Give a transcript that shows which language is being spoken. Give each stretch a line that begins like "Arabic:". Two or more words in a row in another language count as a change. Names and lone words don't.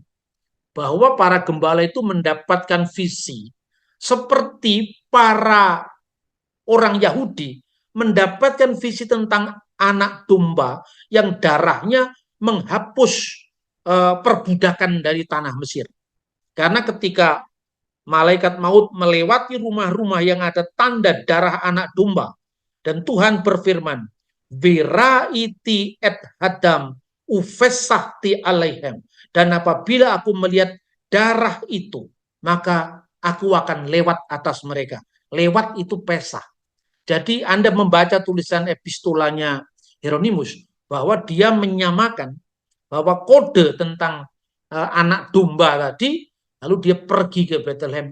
Indonesian: Bahwa para gembala itu mendapatkan visi seperti para orang Yahudi mendapatkan visi tentang anak domba yang darahnya menghapus perbudakan dari tanah Mesir. Karena ketika malaikat maut melewati rumah-rumah yang ada tanda darah anak domba, Dan Tuhan berfirman,
Hebrew: וראיתי את הדם ופסחתי עליהם.
Indonesian: Dan apabila aku melihat darah itu, maka aku akan lewat atas mereka. Lewat itu pesah. Jadi Anda membaca tulisan epistolanya Hieronymus, bahwa dia menyamakan bahwa kode tentang anak domba tadi, lalu dia pergi ke Bethlehem.